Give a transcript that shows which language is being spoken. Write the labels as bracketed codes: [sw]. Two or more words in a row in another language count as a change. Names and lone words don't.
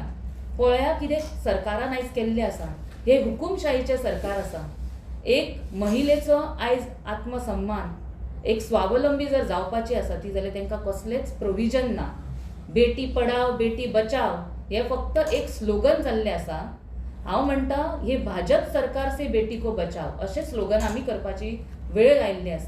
[kok] पळया कितें सरकारान आयज केल्लें आसा, हे हुकुमशाहीचें सरकार आसा। एक महिलेचो आयज आत्मसन्मान, एक स्वावलंबी जर जावपाची आसा ती, जाल्यार तांकां कसलेच प्रोविजन ना। [hi] बेटी पढाओ बेटी बचाओ [kok] हे फक्त एक स्लोगन जाल्लें आसा। हांव म्हणटा हे भाजप [hi] सरकार से बेटी को बचाओ [kok] अशें स्लोगन आमी करपाची वेळ आयिल्ली आसा।